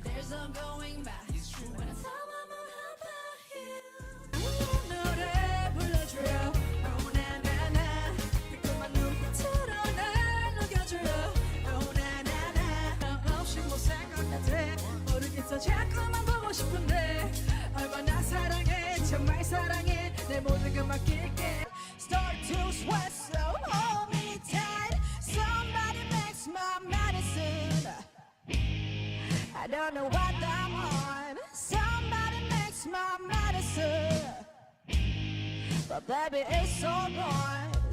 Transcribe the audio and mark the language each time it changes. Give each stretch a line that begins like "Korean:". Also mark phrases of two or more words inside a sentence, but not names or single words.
English: there's no going back. It's true. When I tell my mom how about you.
Korean: 노래 불러줘요. Oh na na na. 달콤한 눈빛으로 날 녹여줘요. Oh na na na. 너 없이 못 살 것 같아. 모르겠어 자꾸만 보고 싶은데. 얼마나 사랑해 정말 사랑해 내 모든 걸 맡길게.
English: Start to sweat so hold me tight. Somebody makes my medicine. I don't know what I'm on. Somebody makes my medicine. But baby it's so good.